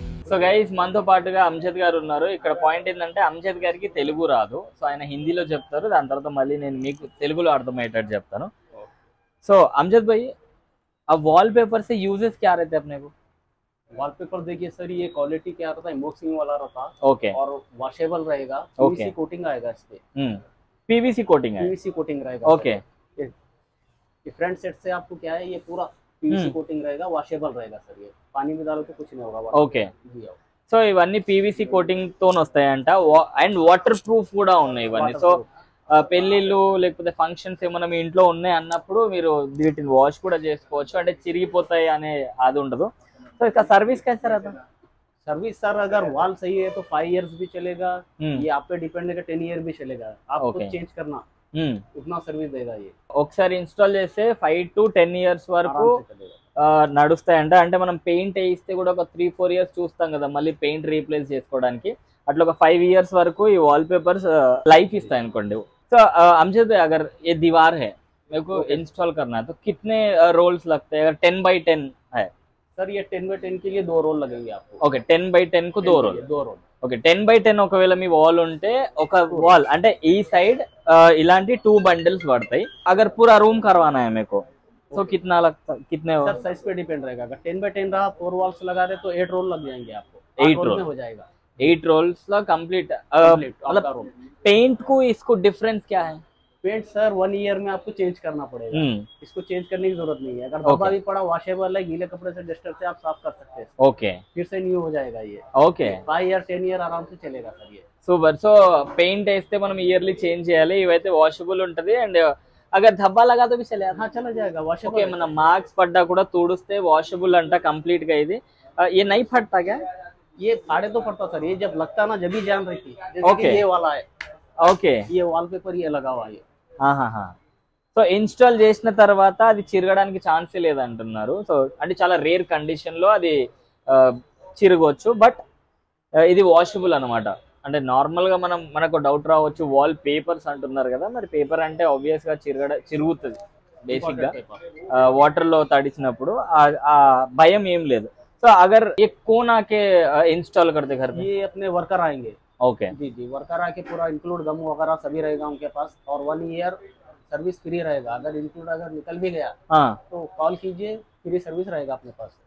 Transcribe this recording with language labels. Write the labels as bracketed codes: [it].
[te] So guys మనతో పాటుగా అమ్జద్ గారు ఉన్నారు. ఇక్కడ పాయింట్ ఏంటంటే అమ్జద్ గారికి తెలుగు రాదు, సో ఆయన హిందీలో చెప్తారు, దాని తర్వాత మళ్ళీ నేను మీకు తెలుగులో అర్థమయ్యేటట్టు చెప్తాను. [hi] సో अमजद भाई, अब वॉलपेपर से यूजेस क्या रहते हैं अपने को? वॉलपेपर देखिए सर, ये क्वालिटी क्या रहता है, इमोक्सिंग वाला रहता ओके और वॉशेबल रहेगा, पीवीसी कोटिंग आएगा इस पे, पीवीसी कोटिंग है, पीवीसी कोटिंग रहेगा ओके. ये फ्रंट सेट से आपको क्या है, ये पूरा पीवीसी कोटिंग रहेगा, वॉशेबल रहेगा सर. ये पानी में डालो तो कुछ नहीं होगा. [te] ఓకే. సో ఇవన్నీ పీవీసీ కోటింగ్ తోనే వస్తాయంట అండ్ వాటర్ ప్రూఫ్ కూడా ఉన్నాయి ఇవన్నీ. సో పెళ్ళిళ్ళు లేకపోతే ఫంక్షన్స్ ఏమైనా మీ ఇంట్లో ఉన్నాయి అన్నప్పుడు మీరు వీటిని వాష్ కూడా చేసుకోవచ్చు, అంటే చిరిగిపోతాయి అనే అది ఉండదు. సో ఇక సర్వీస్ [hi] कैसा रहता है? सर्विस सर अगर वॉल सही है तो 5 इयर्स भी चलेगा, ये आप पे डिपेंड है, 10 ईयर भी चलेगा, आपको चेंज करना उतना सर्विस देगा. ये [te] ఒకసారి ఇన్స్టాల్ చేస్తే 5 to 10 ఇయర్స్ వరకు నడుస్తాయంట. అంటే మనం పెయింట్ వేయిస్తే కూడా ఒక 3-4 ఇయర్స్ చూస్తాం కదా మళ్ళీ పెయింట్ రీప్లేస్ చేసుకోవడానికి, అట్లా ఒక 5 ఇయర్స్ వరకు ఈ వాల్ పేపర్స్ లైఫ్ ఇస్తాయి అనుకోండి. [hi] సో अमजद अगर ये दीवार है मेरे को इंस्टॉल करना है तो कितने रोल्स लगते हैं? अगर 10x10 है सर, ये 10x10 के लिए 2 रोल लगेंगे आपको. [te] ఓకే, 10x10 కు 2 రోల్. ఓకే, 10x10 ఒకవేళ మీ వాల్ ఉంటే ఒక వాల్ అంటే ఈ సైడ్ ఇలాంటి 2 బండిల్స్ పడతాయి. [hi] अगर पूरा रूम करवाना है मेरे को तो कितना लगता, कितने सर साइज पे डिपेंड रहेगा. अगर 10x10 रहा 4 वॉल्स लगा दे तो 8 रोल लग जाएंगे आपको. 8 रोल में हो जाएगा. 8 रोल्स ला कंप्लीट. मतलब पेंट को इसको डिफरेंस क्या है? पेंट सर 1 ईयर में आपको चेंज करना पड़ेगा. इसको चेंज करने की जरूरत नहीं है. अगर धब्बा भी पड़ा वॉशेबल है, गीले कपड़े से डस्टर से आप साफ कर सकते हैं. ओके, फिर से न्यू हो जाएगा ये. [te] ఓకే, [hi] 5 ईयर 10 ईयर आराम से चलेगा सर ये. [te] సూపర్. సో పెయింట్ వేస్తే మనం ఇయర్లీ చేంజ్ చేయాలి, ఇవైతే వాషబుల్ ఉంటది. అండ్ [hi] అగర్ ధబ్బా లగా తో भी चलेगा. हाँ चला जाएगा, वॉशेबल. [te] ఓకే, మన మార్క్స్ పడ్డా కూడా తుడిస్తే వాషబుల్ అంట కంప్లీట్ గా. ఇది [hi] ये नहीं फटता क्या? ये फाड़े तो पड़ता सर, ये जब लगता ना जब ही जान रही थी. जैसे कि ये वाला है, [te] ఓకే, [hi] ये वॉलपेपर ये लगा हुआ है. [te] సో ఇన్స్టాల్ చేసిన తర్వాత అది చిరగడానికి ఛాన్సే లేదంటున్నారు. సో అంటే చాలా రేర్ కండిషన్ లో అది చిరగవచ్చు, బట్ ఇది వాషబుల్ అనమాట. అంటే నార్మల్ గా మనకు డౌట్ రావచ్చు, వాల్ పేపర్స్ అంటున్నారు కదా, మరి పేపర్ అంటే ఆబ్వియస్ గా చిరుగుతుంది బేసిక్ గా వాటర్ లో తడిచినప్పుడు, ఆ భయం ఏం లేదు. [hi] సో అగర్ ये कौन आके इंस्टॉल करते घर पे? ये अपने वर्कर आएंगे. ओके जी जी, वर्कर आके पूरा इंक्लूड गम वगैरह सभी रहेगा उनके पास, और 1 ईयर सर्विस फ्री रहेगा. अगर इंक्लूड अगर निकल भी गया तो कॉल कीजिए, फ्री सर्विस रहेगा अपने पास.